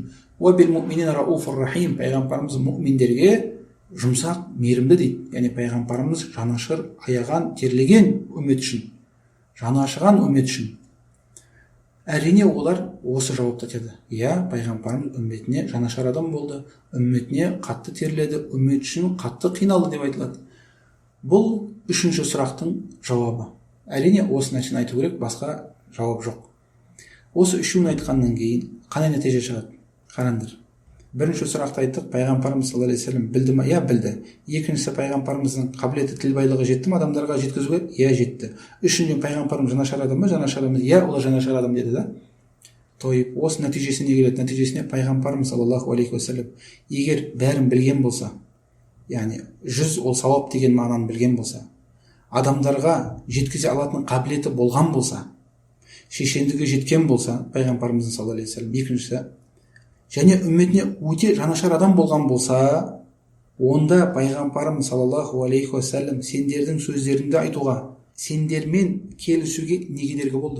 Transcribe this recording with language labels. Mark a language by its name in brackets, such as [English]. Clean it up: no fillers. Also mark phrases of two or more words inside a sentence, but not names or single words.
[Arabic] وبالمؤمنين رءوف رحيم, [Kazakh] пайғамбарымыз мұъминдерге жұмсақ, мейірімді дейді. Яғни пайғамбарымыз жанашыр, аяған, терлеген үммет үшін, жаны ашыған үммет үшін. Әрине олар осы жауапты айтады. Я пайғамбарымыз үмметіне жанашыр адам болды, үмметіне қатты терледі, үммет үшін қатты қиналды деп айтылады. Бұл үшінші сұрақтың жауабы. Әрине осы нәрсені айту керек, басқа жауап жоқ. Осы үшеуін айтқаннан кейін қандай нәтиже шығады? Қараңдар. Бірінші сұрақты айттық, пайғамбарымыз [Arabic] صلى الله عليه وسلم [Kazakh] білді ме? Я білді. Екіншісі, пайғамбарымыздың қабілеті, тіл байлығы жетті ме адамдарға жеткізуге? Я жетті. Үшінші, пайғамбарымыз жанашыр адам ба? Жанашыр адам. Я, олар жанашыр адам деді да. Тойып, осы нәтижесіне келеді. Нәтижесіне пайғамбарымыз [Arabic] صلى الله عليه وسلم [Kazakh] егер бәрін білген болса, яғни 100 ол сауап деген мағынаны білген болса, адамдарға жеткізе алатын қабілеті болған болса, шешендігі жеткен болса пайғамбарымыздың [Arabic] صلى الله عليه وسلم, [Kazakh] екіншісі, және үмметіне өте жанашыр адам болған болса, онда пайғамбарымыз [Arabic] صلى الله عليه وسلم [Kazakh] сендердің сөздеріңді айтуға, сендермен келісуге не кедергі болды?